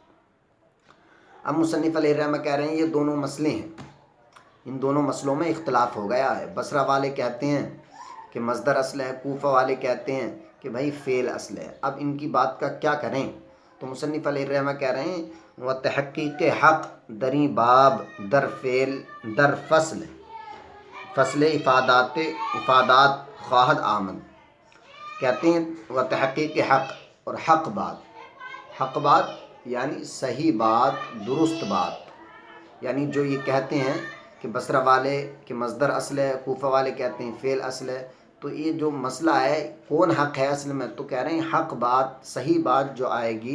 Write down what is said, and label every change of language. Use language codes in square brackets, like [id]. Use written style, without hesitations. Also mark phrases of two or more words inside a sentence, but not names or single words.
[ur] اب مصنف علیہ الرحمہ کہہ رہے ہیں یہ دونوں مسئلے ہیں، ان دونوں مسئلوں میں اختلاف ہو گیا ہے۔ بصرہ والے کہتے ہیں کہ مصدر اصل ہے، کوفہ والے کہتے ہیں کہ بھائی فعل اصل ہے۔ اب ان کی بات کا کیا کریں؟ تو مصنف علیہ الرحمہ کہہ رہے ہیں [fa] وتحقیق حق دری باب در فعل در فصل افادات خواہد آمد، [ur] کہتے ہیں [fa] وتحقیق حق، [ur] اور حق بات یعنی صحیح بات، درست بات، یعنی جو یہ کہتے ہیں کہ بصرہ والے کہ مصدر اصل ہے، کوفہ والے کہتے ہیں فعل اصل ہے، تو یہ جو مسئلہ ہے کون حق ہے اصل میں، تو کہہ رہے ہیں حق بات، صحیح بات جو آئے گی